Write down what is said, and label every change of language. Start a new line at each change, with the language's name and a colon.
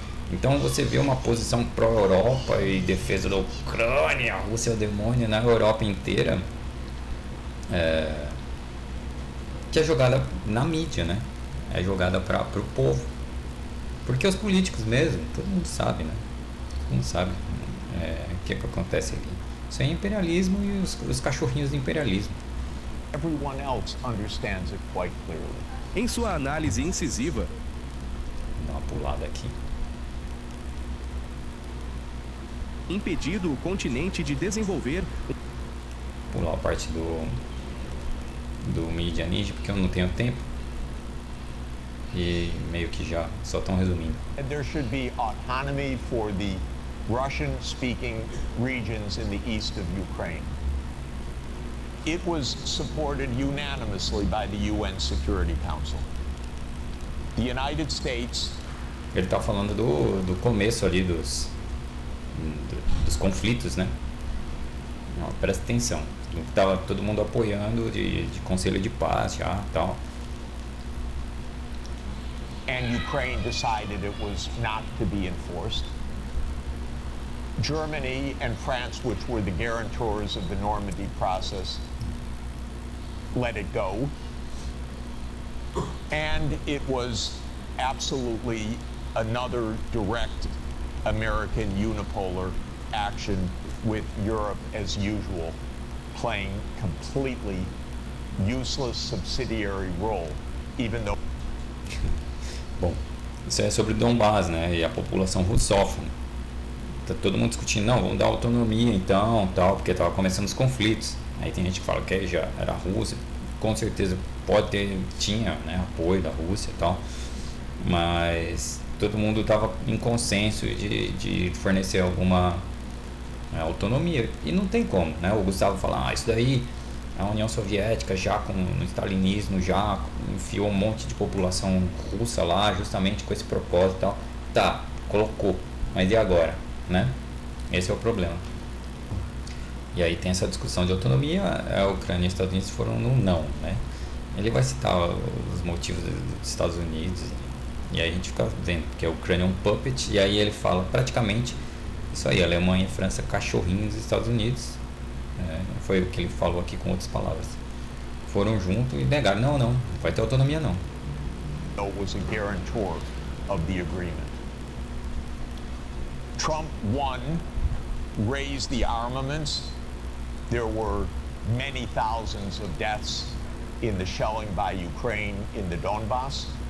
Portuguese: Então você vê uma posição pró-Europa e defesa da Ucrânia, a Rússia é o demônio na Europa inteira, que é jogada na mídia, né? É jogada para o povo. Porque os políticos mesmo, todo mundo sabe, né? Todo mundo sabe o que acontece aqui. Isso é imperialismo e os cachorrinhos do imperialismo.
English: Everyone else understands it quite clearly.
Portuguese: Em sua análise incisiva, Vou dar uma pulada aqui. impedido o continente de desenvolver Pular a parte do Media Ninja, porque eu não tenho tempo. E meio que já só estão resumindo.
English: And there should be autonomy for the Russian-speaking regions in the east of Ukraine. It was supported unanimously by the UN Security Council. The United States.
Portuguese: Ele está falando do começo ali dos conflitos, né? Não, presta atenção. Estava todo mundo apoiando de conselho de paz já, tal.
English: And Ukraine decided it was not to be enforced. Germany and France, which were the guarantors of the Normandy process, let it go. And it was absolutely another direct American unipolar action with Europe, as usual, playing completely useless subsidiary role, even though...
Portuguese: Bom, isso é sobre Donbás, né? E a população russófona. Tá todo mundo discutindo, não, vamos dar autonomia então, tal, porque tava começando os conflitos. Aí tem gente que fala que já era a Rússia, com certeza tinha, né, apoio da Rússia e tal, mas todo mundo tava em consenso de fornecer alguma autonomia, e não tem como, né? O Gustavo fala, isso daí a União Soviética já no stalinismo já enfiou um monte de população russa lá justamente com esse propósito e tal. Tá, colocou, mas e agora, né? Esse é o problema. E aí tem essa discussão de autonomia. A Ucrânia e os Estados Unidos foram no não, né? Ele vai citar os motivos dos Estados Unidos e aí a gente fica vendo que a Ucrânia é um puppet, e aí ele fala praticamente isso aí, Alemanha e França cachorrinhos dos Estados Unidos. Foi o que ele falou aqui com outras palavras. Foram junto e negaram, não vai ter autonomia não.
English: Was a guarantor of the agreement. Trump won, raised the armaments. There were many thousands of deaths in the shelling by Ukraine in the Donbass.